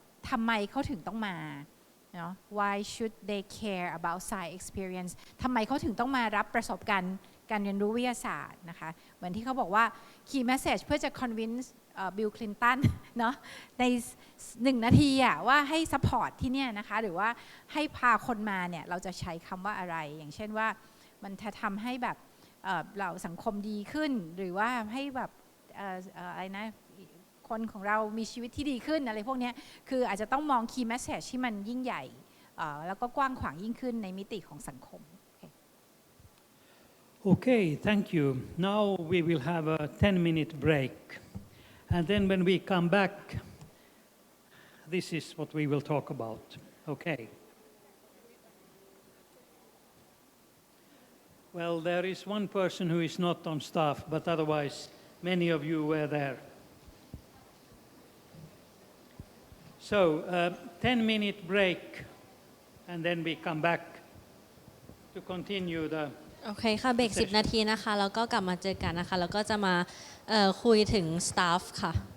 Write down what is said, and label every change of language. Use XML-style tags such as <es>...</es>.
<th>ทำไมเขาถึงต้องมาเนาะ</th> <en>why should they care about science experience</en> <th>ทำไมเขาถึงต้องมารับประสบการณ์การเรียนรู้วิทยาศาสตร์นะคะเหมือนที่เขาบอกว่า key message เพื่อจะ convince บิลคลินตันเนาะใน1 นาทีอะว่าให้ support ที่เนี่ยนะคะหรือว่าให้พาคนมาเนี่ยเราจะใช้คำว่าอะไรอย่างเช่นว่ามันจะทำให้แบบ เราสังคมดีขึ้นหรือว่าให้แบบอะไรนะคนของเรามีชีวิตที่ดีขึ้นอะไรพวกนี้คืออาจจะต้องมอง key message ที่มันยิ่งใหญ่แล้วก็กว้างขวางยิ่งขึ้นในมิติของสังคม</th> <en>Okay, thank you. Now we will have a 10-minute break. And then when we come back, this is what we will talk about. Okay. Well, there is one person who is not on staff, but otherwise many of you were there. So, 10-minute break, and then we come back to continue the</en> <th>โอเคค่ะเบรก10 นาทีนะคะแล้วก็กลับมาเจอกันนะคะแล้วก็จะมาคุยถึงสตาฟค่ะ</th>